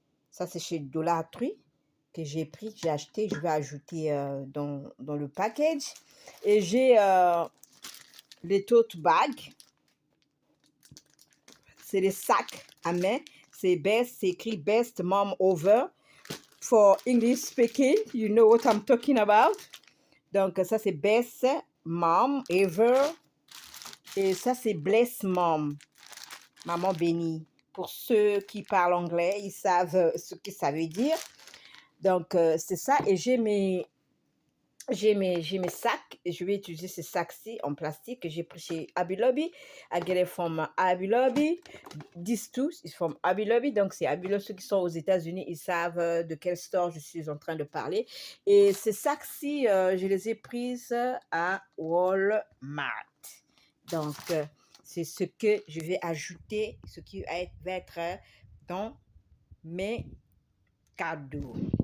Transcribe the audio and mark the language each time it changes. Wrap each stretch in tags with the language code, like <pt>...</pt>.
<fr>Ça, c'est chez Dollar Tree que j'ai pris, j'ai acheté. Je vais ajouter dans le package. Et j'ai les tote bags. C'est les sacs à main. C'est écrit Best Mom Over.</fr> <en>For English speaking, you know what I'm talking about.</en> <fr>Donc, ça, c'est Best Mom Ever. Et ça, c'est Bless Mom. Maman bénie. Pour ceux qui parlent anglais, ils savent ce que ça veut dire. Donc, c'est ça. Et j'ai mes sacs. Et je vais utiliser ces sacs-ci en plastique que j'ai pris chez Hobby Lobby.</fr> <en>I get it from Hobby Lobby. These two is from Hobby Lobby.</en> <fr>Donc, c'est Hobby Lobby. Ceux qui sont aux États-Unis, ils savent de quel store je suis en train de parler. Et ces sacs-ci, je les ai prises à Walmart. Donc, c'est ce que je vais ajouter, ce qui va être dans mes cadeaux.</fr>